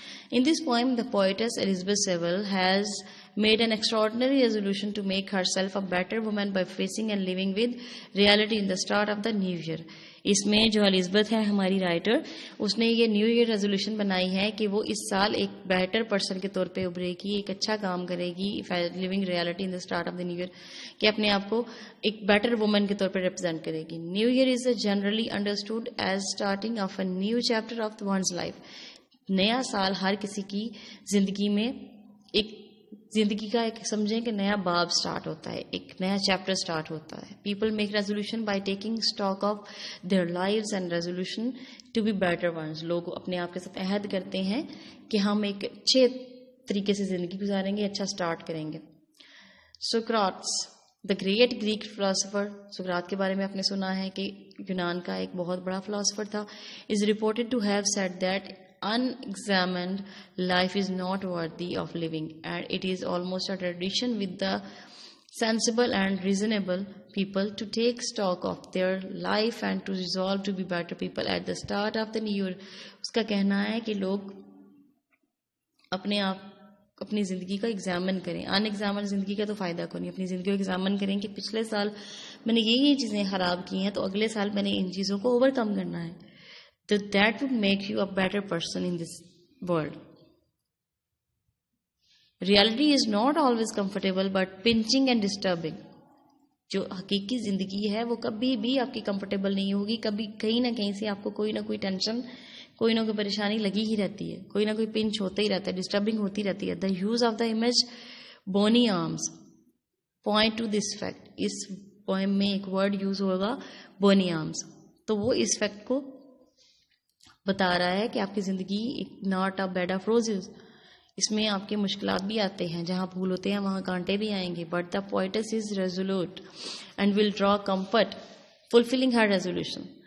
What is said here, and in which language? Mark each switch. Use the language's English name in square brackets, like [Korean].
[English] In this poem, the poetess Elizabeth Sewell has made an extraordinary resolution to make herself a better woman by facing and living with reality in the start of the new year. [Urdu] اس میں جو Elizabeth ہے ہماری writer, اس نے یہ new year resolution بنائی ہے کہ وہ اس سال ایک بیٹر پرسن کے طور پہ ابھرے گی, ایک اچھا کام کرے گی, living reality in the start of the new year, کہ اپنے آپ کو ایک بیٹر وومن کے طور پہ ریپرزینٹ کرے گی. [English] New year is generally understood as starting of a new chapter of one's life. [Urdu] نیا سال ہر کسی کی زندگی میں ایک زندگی کا ایک سمجھیں کہ نیا باب سٹارٹ ہوتا ہے, ایک نیا چیپٹر سٹارٹ ہوتا ہے. [English] People make resolution by taking stock of their lives and resolution to be better ones. [Urdu] لوگ اپنے آپ کے ساتھ عہد کرتے ہیں کہ ہم ایک اچھے طریقے سے زندگی گزاریں گے, اچھا سٹارٹ کریں گے. [English] Socrates, the great Greek philosopher. [Urdu] سقراط کے بارے میں آپ نے سنا ہے کہ یونان کا ایک بہت بڑا فلاسفر تھا. [English] Is reported to have said that unexamined life is not worthy of living, and it is almost a tradition with the sensible and reasonable people to take stock of their life and to resolve to be better people at the start of the new year. [Urdu] اس کا کہنا ہے کہ لوگ اپنی زندگی کا examine کریں. ان examine زندگی کا تو فائدہ کو نہیں. اپنی زندگی کو ایگزامن کریں کہ پچھلے سال میں نے یہ چیزیں خراب کی ہیں, تو اگلے سال میں نے ان چیزوں کو اوور کم کرنا ہے. [English] That would make you a better person in this world. Reality is not always comfortable but pinching and disturbing. [Urdu] جو حقیقی زندگی ہے وہ کبھی بھی آپ کی کمفرٹیبل نہیں ہوگی. کبھی کہیں نہ کہیں سے آپ کو کوئی نہ کوئی ٹینشن, کوئی نہ کوئی پریشانی لگی ہی رہتی ہے, کوئی نہ کوئی پنچ ہوتا ہی رہتا ہے, ڈسٹربنگ ہوتی رہتی ہے. [English] The use of the image bony arms point to this fact. [Urdu] اس poem میں ایک ورڈ یوز ہوگا bony arms, تو وہ اس فیکٹ کو بتا رہا ہے کہ آپ کی زندگی not a bad of roses. اس میں آپ کے مشکلات بھی آتے ہیں, جہاں پھول ہوتے ہیں وہاں کانٹے بھی آئیں گے. [English] But the poets is resolute and will draw comfort fulfilling her resolution.